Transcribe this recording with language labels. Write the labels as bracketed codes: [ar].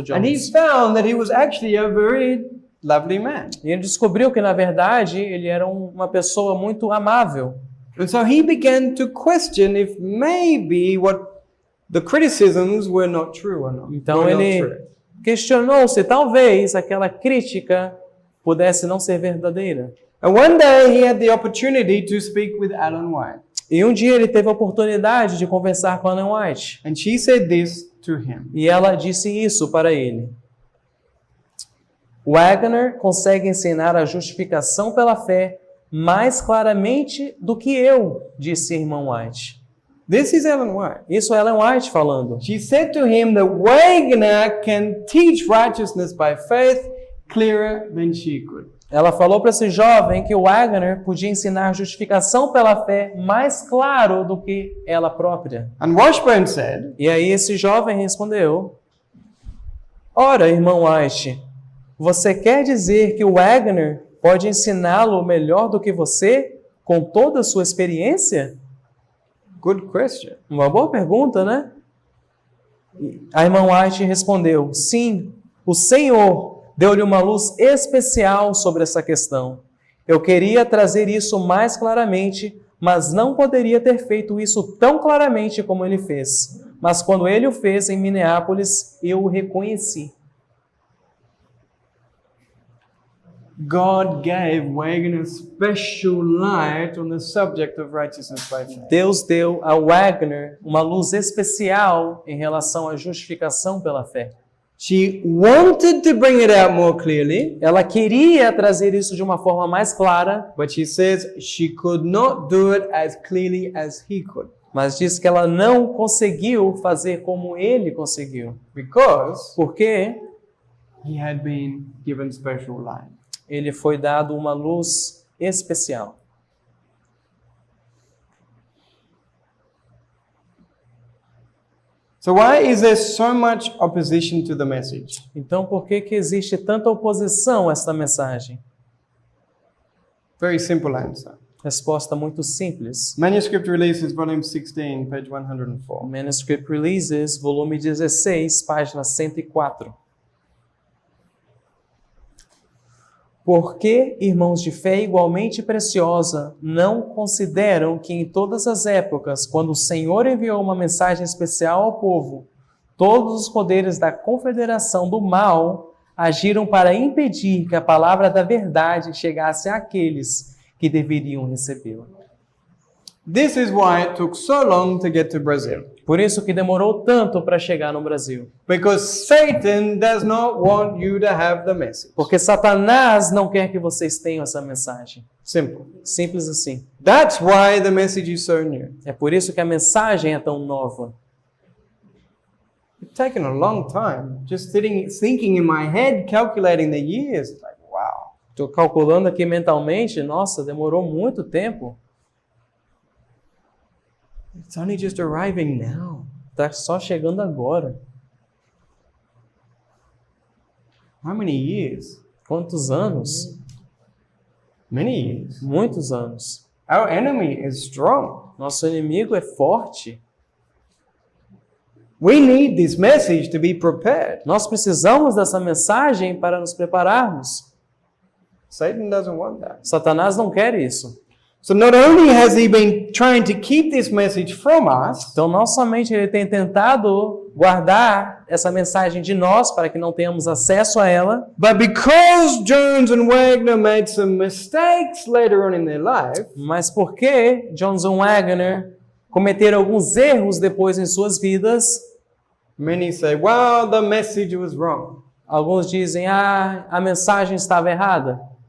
[en] And he Jones. found that he was actually a very lovely man. [pt] E ele descobriu que na verdade ele era uma pessoa muito amável. [en] And so he began to question if maybe what the criticisms were not true or not. [pt] Então [en] were not [pt] ele [en] true. [pt] questionou se talvez aquela crítica pudesse não ser verdadeira. [en] And one day he had the opportunity to speak with Ellen White. [pt] E um dia ele teve a oportunidade de conversar com a Ellen White. [en] And she said this to him. [pt] E ela disse isso para ele. Wagner consegue ensinar a justificação pela fé mais claramente do que eu, disse a irmã White. [en] This is Ellen White. [pt] Isso é Ellen White falando. [en] She said to him that Wagner can teach righteousness by faith clearer than she could. [pt] Ela falou para esse jovem que o Wagner podia ensinar justificação pela fé mais claro do que ela própria. [en] And Washburn said, [pt] E aí esse jovem respondeu: Ora, irmão White, você quer dizer que o Wagner pode ensiná-lo melhor do que você, com toda a sua experiência? [en] good question. [pt] Uma boa pergunta, né? A irmã White respondeu: sim, o Senhor deu-lhe uma luz especial sobre essa questão. Eu queria trazer isso mais claramente, mas não poderia ter feito isso tão claramente como ele fez. Mas quando ele o fez em Minneapolis, eu o reconheci. [en] God gave Wagner special light on the subject of righteousness by faith. [pt] Deus deu a Wagner uma luz especial em relação à justificação pela fé. [en] She wanted to bring it out more clearly, [pt] Ela queria trazer isso de uma forma mais clara, [en] but she says she could not do it as clearly as he could. [pt] mas diz que ela não conseguiu fazer como ele conseguiu. [en] Because [pt] Porque [en] he had been given special light. [pt] ele foi dado uma luz especial. [en] So why is there so much opposition to the message? [pt] Então, por que existe tanta oposição a esta mensagem? [en] Very simple answer. [pt] Resposta muito simples. [en] Manuscript Releases, volume 16, page 104. [pt] Manuscript Releases, volume 16, página 104. Porque, irmãos de fé igualmente preciosa, não consideram que em todas as épocas, quando o Senhor enviou uma mensagem especial ao povo, todos os poderes da confederação do mal agiram para impedir que a palavra da verdade chegasse àqueles que deveriam recebê-la. [en] This is why it took so long to get to Brazil. [pt] Por isso que demorou tanto para chegar no Brasil. [en] Because Satan does not want you to have the message. [pt] Porque Satanás não quer que vocês tenham essa mensagem. [en] Simple. [pt] Simples assim. [en] That's why the message is so new. [pt] É por isso que a mensagem é tão nova. [en] It's taken a long time. Just thinking in my head, calculating the years. Like, wow. [pt] Estou calculando aqui mentalmente, nossa, demorou muito tempo. [en] It's only just arriving now. [pt] Está só chegando agora. [en] How many years? [pt] Quantos anos? [en] Many years. [pt] Muitos anos. [en] Our enemy is strong. [pt] Nosso inimigo é forte. [en] We need this message to be prepared. [pt] Nós precisamos dessa mensagem para nos prepararmos. [en] Satan doesn't want that. [pt] Satanás não quer isso. [en] So not only has he been trying to keep this message from us, [pt] Então, não somente ele tem tentado guardar essa mensagem de nós para que não tenhamos acesso a ela, [en] but because Jones and Wagner made some mistakes later on in their life, [pt] mas porque Johnson Wagner cometeram alguns erros depois em suas vidas. [en] many say, well, the message was wrong. [pt] Alguns dizem, a mensagem estava errada.